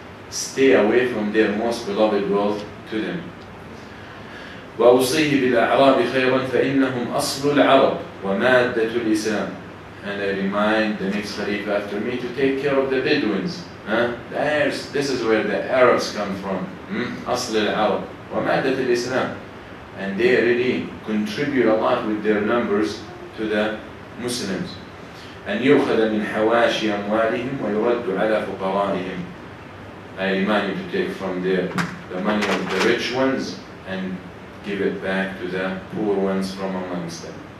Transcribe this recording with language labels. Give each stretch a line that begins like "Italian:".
English: Stay away from their most beloved wealth to them.
Arabic: وَأُوصِيهِ بِالْأَعْرَابِ خَيْرًا فَإِنَّهُمْ أَصْلُ الْعَرَبِ وَمَادَّةُ الْإِسْلَامِ.
English: And I remind the next Khalifa after me to take care of the Bedouins. This is where the Arabs come from.
Arabic: أصل العرب ومادة الإسلام.
English: And they really contribute a lot with their numbers to the Muslims.
Arabic: أن يؤخذ من حواشي أموالهم ويرد على فقرائهم.
English: I remind you to take from the money of the rich ones and give it back to the poor ones from amongst them.